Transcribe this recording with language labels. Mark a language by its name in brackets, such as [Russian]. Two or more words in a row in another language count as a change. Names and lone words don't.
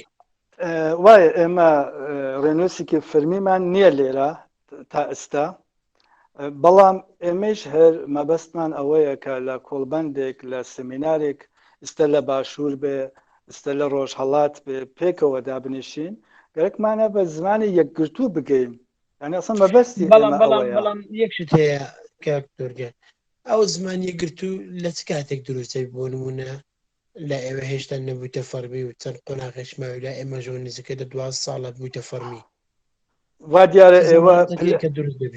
[Central Kurdish] وایە ئێمە ڕێنووسێکی فەرمیمان نییە لێرە تا ئێستا بەڵام ئێمەش هەر مەبەستمان ئەوەیە کە لە کۆڵبەندێک لە سمینارێک ئێستا لە باشوور بێ ئێستا لە ڕۆژهەڵات بێ پێکەوە دابنیشین گەرەکمانە بە زمانی یەکگرتوو بگەین [Arabic] يعني اصلا ما بس [Central Kurdish] بەڵام یەکشت هەیە کاکتۆرگە ئەو زمانی گرت و لە چ کاتێک دروستەی بۆ نمونە لە ئێوە هێشتا نەبوویتە فەرمی و چەند قۆناغێشماوی لە ئێمە ژۆ نزیکە دە 12 ساڵە بوویتە فەرمی وا دیارە ئێوە کە دروست دەبێت